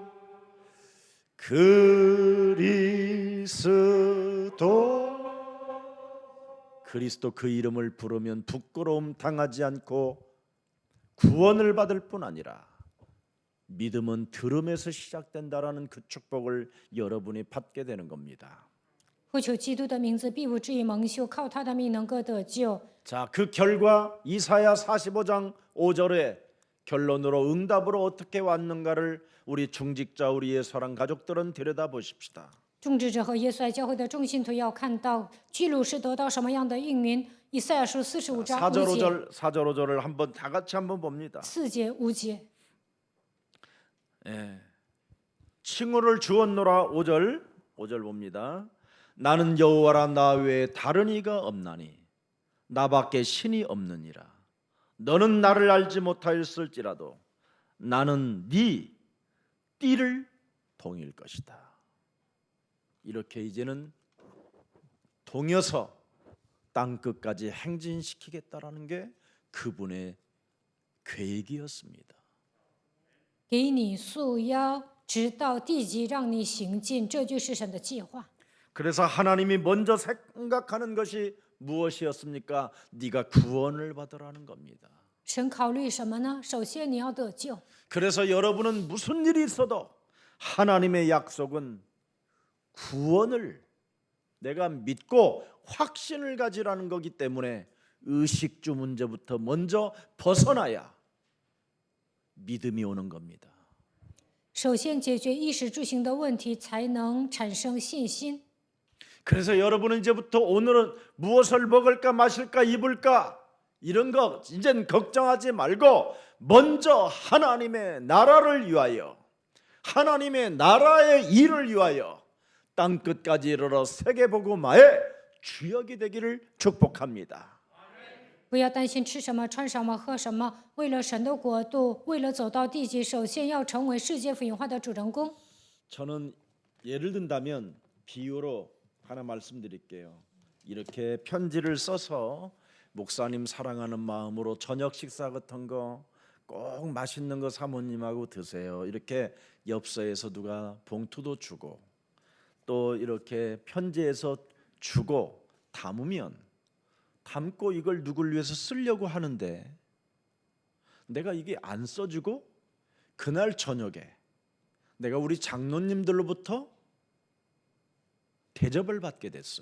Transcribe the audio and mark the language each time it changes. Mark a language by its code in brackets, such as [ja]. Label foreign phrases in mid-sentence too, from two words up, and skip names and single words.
[ko] 그리스도 그 이름을 부르면 부끄러움 당하지 않고 구원을 받을 뿐 아니라 믿음은 들음에서 시작된다라는 그 축복을 여러분이 받게 되는 겁니다. [zh] 呼求基督的名字，必不至于蒙羞，靠他的命能够得救。 [ko] 자, 그 결과 이사야 45장 5절의 결론으로 응답으로 어떻게 왔는가를 우리 중직자 우리 예수랑 가족들은 들여다 보십시다. [zh] 种植者和耶稣爱教会的众信徒要看到记录是得到什么样的应允。以赛亚书45章 [ko] 4절 [zh] 5节、 [ko] 5절 5절을 한번 다 같이 한번 봅니다. [zh] 4 节、5节。 [ko] 칭호를 주었노라 5절 봅니다. 나는 여호와라 나 외에 다른 이가 없나니 나밖에 신이 없느니라. 너는 나를 알지 못하였을지라도 나는 네 띠를 동일 것이다. 이렇게 이제는 동여서 땅 끝까지 행진시키겠다라는 게 그분의 계획이었습니다. [zh] 给你束腰，直到地极，让你行进，这就是神的计划。 [ko] 그래서 하나님이 먼저 생각하는 것이 무엇이었습니까? 네가 구원을 받으라는 겁니다. [zh] 神考虑什么呢？首先你要得救。 [ko] 그래서 여러분은 무슨 일이 있어도 하나님의 약속은 구원을 내가 믿고 확신을 가지라는 거기 때문에 의식주 문제부터 먼저 벗어나야 믿음이 오는 겁니다. [zh] 首先解决衣食住行的问题，才能产生信心。 [ko] 그래서 여러분은 이제부터 오늘은 무엇을 먹을까 마실까 입을까 이런 거 이젠 걱정하지 말고 먼저 하나님의 나라를 위하여 하나님의 나라의 일을 위하여 땅끝까지 이르러 세계복음화의 주역이 되기를 축복합니다. [zh] 不要担心吃什么、穿什么、喝什么，为了神的国度，为了走到地极，首先要成为世界福音化的主人公。 [ko] 저는 예를 든다면 비유로 하나 말씀드릴게요. 이렇게 편지를 써서 목사님 사랑하는 마음으로 저녁 식사 같은 거 꼭 맛있는 거 사모님하고 드세요. 이렇게 엽서에서 누가 봉투도 주고 또 이렇게 편지에서 주고 담고 이걸 누굴 위해서 쓰려고 하는데 내가 이게 안 써주고 그날 저녁에 내가 우리 장로님들로부터 대접을 받게 됐어요.